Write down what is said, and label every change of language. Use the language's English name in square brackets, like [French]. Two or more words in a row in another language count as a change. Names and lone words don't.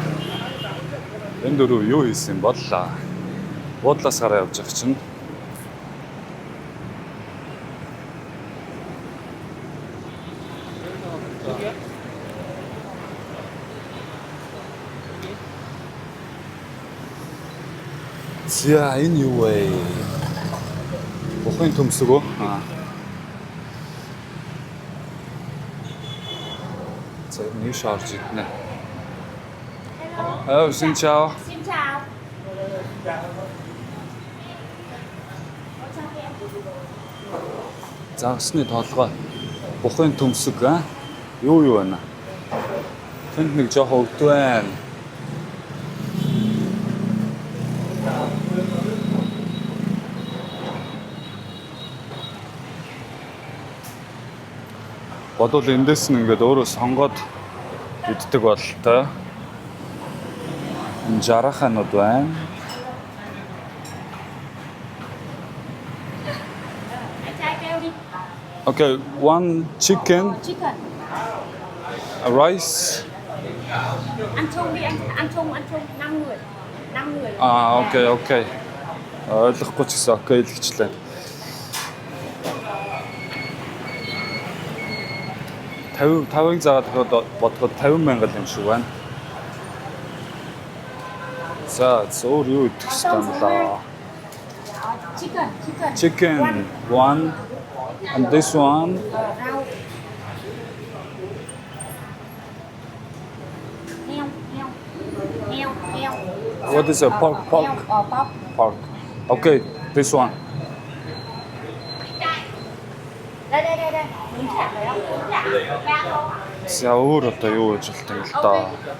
[Mongolian] Энэ дөрөв юу хийсэн бол буудлаас гараа явж байгаа чинь за энэ юу вэ? Бухын төмсөг үү? За энэ шарж иднэ. [Vietnamese] Xin chào. Xin chào. [Mongolian] За усны толгой бухын төмсөг юу байна? Тэнд нэг жоохон өвд байна. Бодвол эндээс нь ингээд өөрөө сонгоод иддэг бололтой. Жараханууд байна. [English] Okay, one chicken. A rice. [Vietnamese] Ăn chung đi, ăn chung 5 người. 5 người. [English] Okay. [Mongolian] Ойлгохгүй ч гэсэн окей л гэчлээ. Тавыг заагаад бодоход 50,000 юм шиг байна. За зөөр юу идэх вэ юм лаа? [English] Chicken one and this one. What is a pork? Pork. Okay, this one. [Vietnamese] Đây. Muốn chả phải không? [Mongolian] За өөр одоо юу гэж хэлдэг юм л доо.